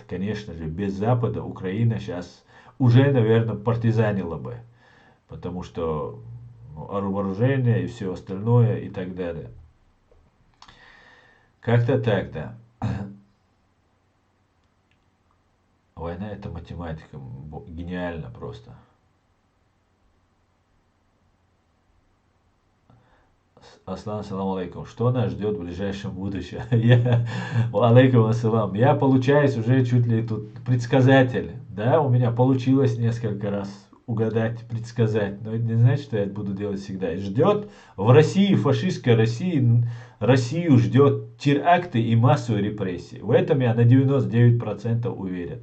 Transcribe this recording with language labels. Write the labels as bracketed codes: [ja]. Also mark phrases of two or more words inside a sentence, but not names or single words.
[ru] Конечно же, без Запада Украина сейчас уже, наверное, партизанила бы. Потому что вооружение и все остальное и так далее. Как-то так, да. Война это математика. Гениально просто. [ar] Аслан, سلام عليكم. [ru] Что нас ждет в ближайшем будущем? [ar] عليكم السلام. [ru] Я, получаюсь, уже чуть ли тут предсказатель. Да, у меня получилось несколько раз угадать, предсказать. Но это не значит, что я это буду делать всегда. И ждет в России, фашистской России, Россию ждет теракты и массовые репрессии. В этом я на 99% уверен.